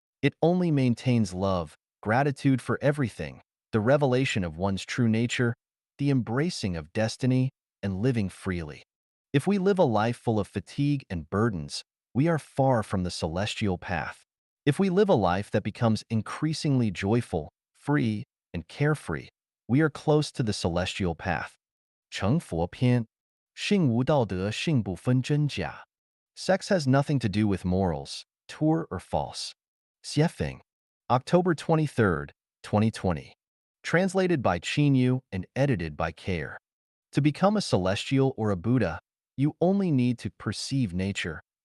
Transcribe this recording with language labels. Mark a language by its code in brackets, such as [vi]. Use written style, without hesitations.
[en] It only maintains love, gratitude for everything, the revelation of one's true nature, the embracing of destiny, and living freely. If we live a life full of fatigue and burdens, we are far from the celestial path. If we live a life that becomes increasingly joyful, free, and carefree, we are close to the celestial path. [zh] 成佛篇, 性无道德性不分真假. [en] Sex has nothing to do with morals, true or false. Xiefeng. October 23rd, 2020. Translated by Chinyu and edited by Care. To become a celestial or a Buddha, you only need to perceive nature.